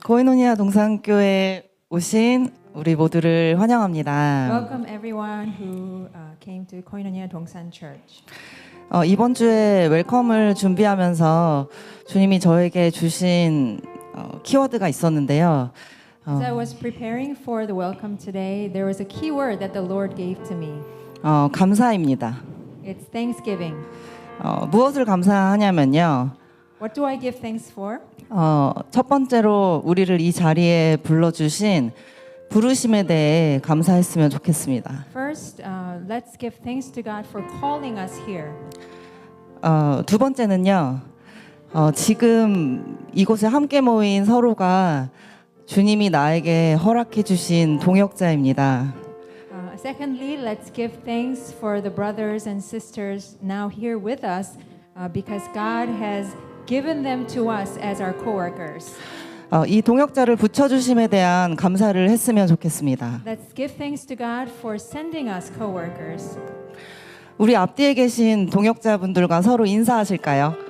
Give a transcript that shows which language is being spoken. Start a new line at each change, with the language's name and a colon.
Korean: 코이노니아 동산교회 오신 우리 모두를 환영합니다.
English: Welcome everyone who came to Koinonia Dongsan Church.
Korean: 이번 주에 웰컴을 준비하면서 주님이 저에게 주신 키워드가 있었는데요.
English: As I was preparing for the welcome today, there was a key word that the Lord gave to me.
Korean: 감사입니다.
English: It's Thanksgiving.
Korean: 무엇을 감사하냐면요.
English: What do I give thanks for?
Korean: 첫 번째로 우리를 이 자리에 불러주신 부르심에 대해 감사했으면 좋겠습니다.
English: First, let's give thanks to God for calling us here.
Korean: 두 번째는요. 지금 이곳에 함께 모인 서로가 주님이 나에게 허락해 주신 동역자입니다.
English: Secondly, let's give thanks for the brothers and sisters now here with us because God has given them to us as our co-workers.
Korean: 이 동역자를 붙여주심에 대한 감사를 했으면 좋겠습니다.
English: Let's give thanks to God for sending us co-workers.
Korean: 우리 앞뒤에 계신 동역자분들과 서로 인사하실까요?